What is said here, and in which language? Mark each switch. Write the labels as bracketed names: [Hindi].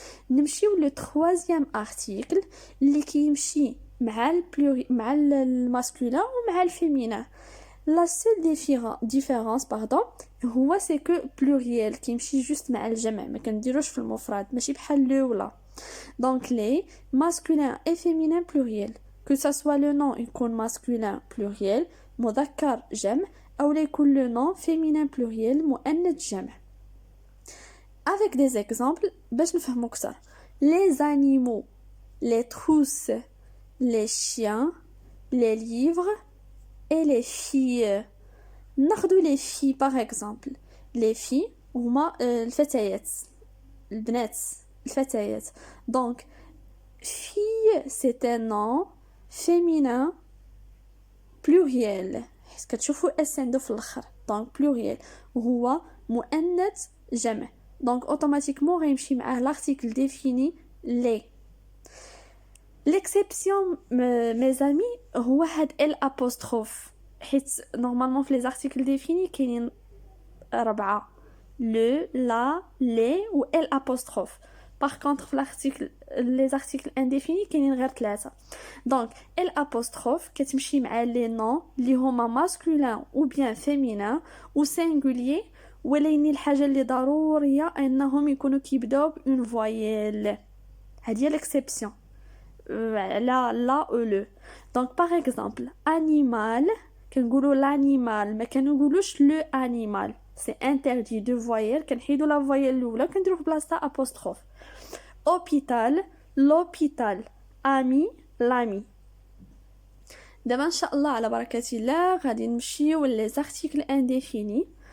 [Arabic] نمشيو لو [French] troisième article [Arabic] اللي كيمشي مع مع الماسكولين ومع الفيمينين. [French] La seule différence [Arabic] هو c'est que pluriel كيمشي juste مع الجمع ما كنديروش في المفرد ماشي بحال لو ولا. [French] Donc les masculin et féminin pluriel que ça soit le nom يكون masculin pluriel [Arabic] مذكر جمع أو يكون [French] le nom féminin pluriel مؤنث جمع. Avec des exemples [Arabic] باش نفهمو أكثر. [French] Les animaux, les trousses, les chiens, les livres et les filles. ناخدو les filles par exemple. [Arabic] Les filles هما الفتيات البنات الفتيات. [French] Donc fille c'est un nom féminin pluriel [Arabic] حيت كتشوفوا اس عنده في الاخر. Donc pluriel وهو مؤنث جمع. [French] Donc automatiquement غيمشي معاه l'article défini les. L'exception mes amis هو هاد l'apostrophe حيت normalement في les articles définis كاينين 4 le la les ou l'apostrophe. Par contre في l'article les articles indéfinis كاينين غير 3. [Arabic] Donc l'apostrophe كتمشي مع les noms اللي هما [French] masculin ou bien féminin ou singulier [Arabic] ولكن الحاجه اللي ضروريه انهم يكونوا كيبداو بون فويل. [French] هذه l'exception la ou le. Donc par exemple animal كنقولوا l'animal ما كنقولوش le animal. C'est interdit de voyelle [Arabic] كنحيدوا [French] la voyelle الاولى كنديروا في بلاصتها apostrophe. hôpital l'hôpital ami l'ami. [Arabic] دابا ان شاء الله على بركه الله غادي نمشيو لي articles indéfinis.